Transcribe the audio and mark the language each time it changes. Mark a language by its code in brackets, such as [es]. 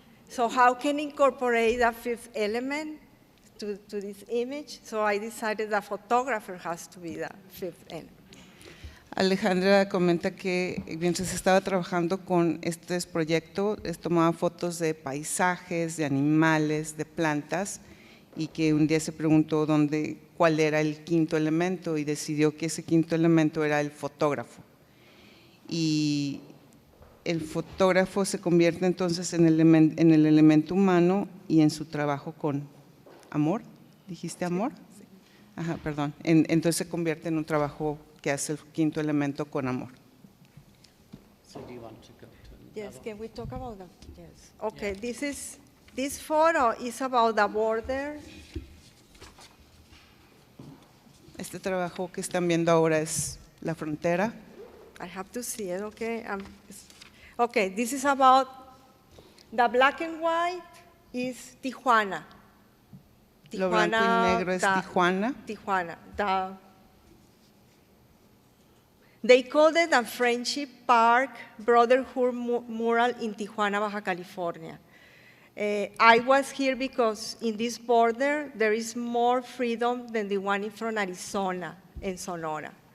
[en] So how can I incorporate the fifth element to this image? So I decided the photographer has to be the fifth element. [es] Alejandra comenta que mientras estaba trabajando con este proyecto, tomaba fotos de paisajes, de animales, de plantas, y que un día se preguntó cuál era el quinto elemento, y decidió que ese quinto elemento era el fotógrafo. Y el fotógrafo se convierte entonces en el elemento humano y en su trabajo con amor. ¿Dijiste amor? Sí. Ajá, perdón. Entonces se convierte en un trabajo que hace el quinto elemento con amor. [en] So do you want to go to Yes, another? can we talk about that? Yes. Okay, this photo is about the border. [es] Este trabajo que están viendo ahora es la frontera. [en] I have to see it, okay? Okay, this is about, the black and white is Tijuana. [es] Lo blanco y negro es Tijuana. Tijuana. [en] They called it a Friendship Park Brotherhood mural in Tijuana, Baja California. I was here because in this border, there is more freedom than the one from Arizona and Sonora.